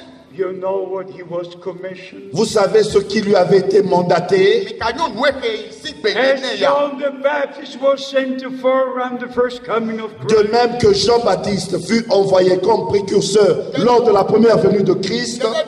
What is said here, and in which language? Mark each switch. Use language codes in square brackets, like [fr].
[en] You know what he was commissioned. [fr] Vous savez ce qui lui avait été mandaté. [en] As John the Baptist was sent to forerun the first coming of Christ. [fr] De même que Jean-Baptiste fut envoyé comme précurseur lors de la première venue de Christ,